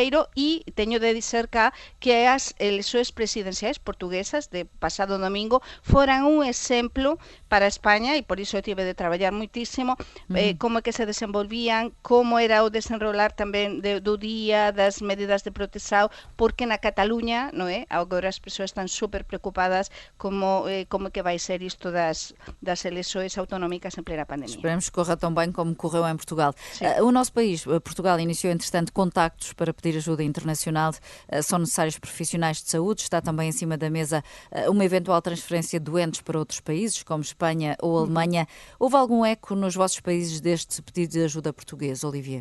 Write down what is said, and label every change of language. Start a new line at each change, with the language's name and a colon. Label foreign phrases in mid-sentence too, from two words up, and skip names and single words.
Galician: mundo, e teño de dizer cá que as eleições presidenciais portuguesas de pasado domingo foran un exemplo para España, e por iso tive de traballar moitísimo como é que se desenvolvían, como era o desenrolar tamén do día, das medidas de protexao, porque na Cataluña, non é? Agora as persoas están super preocupadas como é que vai ser isto das eleições autonómicas en plena pandemia.
Portuguese: Esperemos que corra tão bem como correu em Portugal. O nosso país, Portugal, iniciou, entretanto, contactos para pedir ajuda internacional. São necessários profissionais de saúde. Está também em cima da mesa uma eventual transferência de doentes para outros países, como Espanha ou Alemanha. Houve algum eco nos vossos países deste pedido de ajuda português, Olivier?